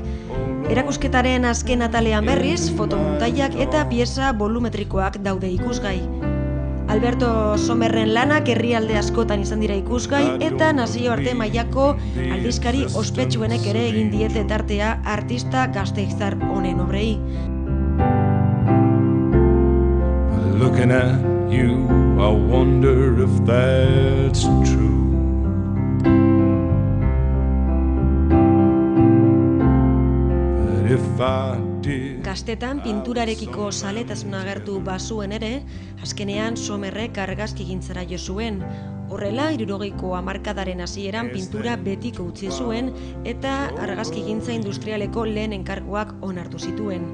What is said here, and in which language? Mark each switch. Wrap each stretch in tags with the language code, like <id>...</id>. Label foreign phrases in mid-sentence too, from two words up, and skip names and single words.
<eu>Erakusketaren azken atalean berriz, fotomontaiak eta pieza volumetrikoak daude ikusgai. Alberto Somerren lanak herrialde askotan izan dira ikusgai eta nazioarte mailako aldizkari ospetsuenek ere egin diete tartea artista gasteiztar honen obrei.</eu> <en>Looking at you, I wonder if that's true. But if I</en> <eu>Gaztetan pinturarekiko zaletasuna agertu bazuen ere, azkenean Somerrek argazkigintzara jo zuen. Horrela, 60ko hamarkadaren hasieran pintura betiko utzi zuen eta argazkigintza industrialeko lehen enkarguak onartu zituen.</eu>